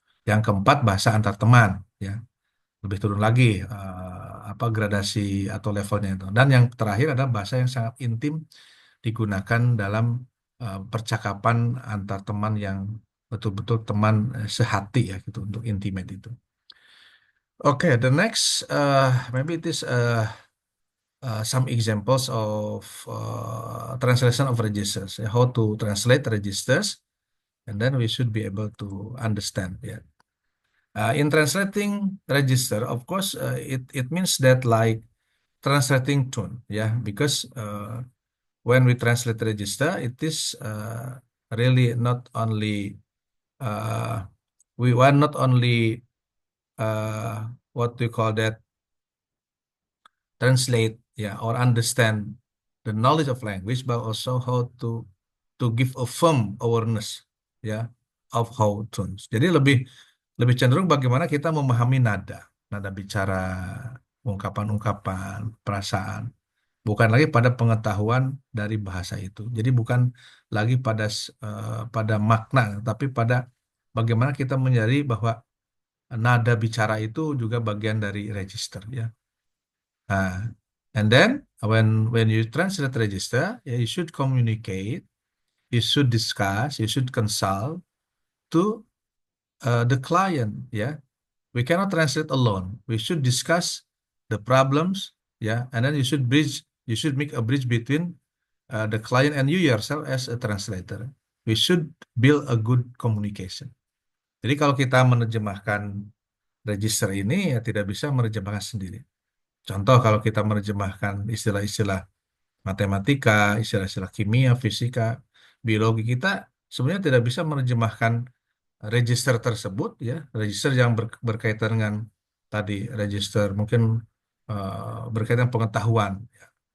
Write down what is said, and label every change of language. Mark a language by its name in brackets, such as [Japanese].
[Indonesian] Yang keempat, bahasa antar teman, ya, lebih turun lagi apa gradasi atau levelnya itu. Dan yang terakhir adalah bahasa yang sangat intim digunakan dalam percakapan antar teman yang betul-betul teman sehati, ya, gitu, untuk intimate itu. [English] Oke, the next maybe it is some examples of translation of registers, how to translate registers, and then we should be able to understand. Yeah. In translating register, of course, it means that like translating tune, yeah, because when we translate register, it is really not only uh, we want not only what we call that translate, yeah, or understand the knowledge of language, but also how to give a firm awareness, ya, of how tones. [Indonesian] Jadi lebih lebih cenderung bagaimana kita memahami nada, nada bicara, ungkapan-ungkapan, perasaan, bukan lagi pada pengetahuan dari bahasa itu. Jadi bukan lagi pada makna, tapi pada bagaimana kita menyadari bahwa nada bicara itu juga bagian dari register, ya. [English] Nah, and then when you translate register, yeah, you should communicate, you should discuss, you should consult to the client. Yeah, we cannot translate alone. We should discuss the problems. Yeah, and then you should bridge. You should make a bridge between the client and you yourself as a translator. We should build a good communication. [Indonesian] Jadi kalau kita menerjemahkan register ini, ya, tidak bisa menerjemahkan sendiri. Contoh kalau kita menerjemahkan istilah-istilah matematika, istilah-istilah kimia, fisika, biologi, kita sebenarnya tidak bisa menerjemahkan register tersebut, ya, register yang berkaitan dengan tadi register mungkin berkaitan pengetahuan, ya.